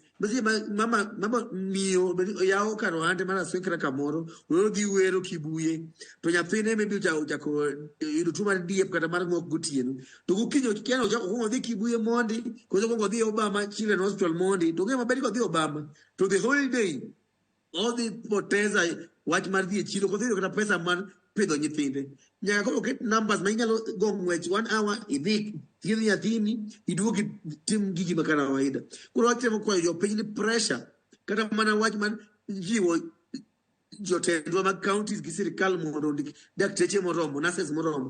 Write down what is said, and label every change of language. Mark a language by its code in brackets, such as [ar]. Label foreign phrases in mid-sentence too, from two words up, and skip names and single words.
[luo] Basi mama miyo yawo kar ohande mar aswekra kamoro oro dhi wero Kibuye to nyathine maybe uchako yudo tuo mar diep kata mar ng'ok gotieno to gokinyo kiano uchako dhi Kibuye mondi koso kongo dhi Obama Children's Hospital mondi to ng'e maber ko dhi Obama to [en] the whole day all the [luo] poteza wach mar dhi e chiro kodhi kata pesa mar pidho nyithinde. Nyaka koro ket numbers ma inyalo go ng'wech 1 hour idhi thiedh nyathini iduogi tim gigi ma kawaida. Koro watemo kwayo jopiny ni pressure kata mana wach man jiwo jotendwa mag counties gi sirikal mondo ondik dakteche moromo, nurses moromo.